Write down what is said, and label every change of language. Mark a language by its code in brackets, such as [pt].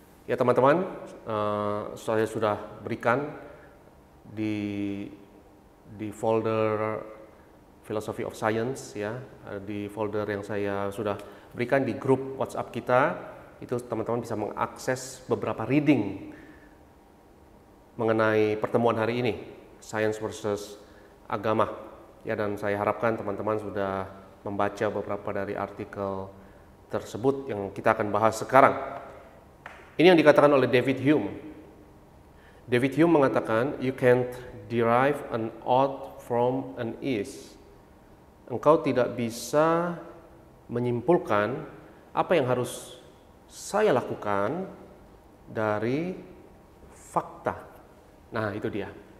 [id] Ya teman-teman, saya sudah berikan di folder Philosophy of Science ya, di folder yang saya sudah berikan di grup WhatsApp kita, itu teman-teman bisa mengakses beberapa reading mengenai pertemuan hari ini, science versus agama ya, dan saya harapkan teman-teman sudah membaca beberapa dari artikel tersebut yang kita akan bahas sekarang. Ini yang dikatakan oleh David Hume. [en] David Hume [id] mengatakan, [en] you can't derive an ought from an is. [id] Engkau tidak bisa menyimpulkan apa yang harus saya lakukan dari fakta. Nah, itu dia.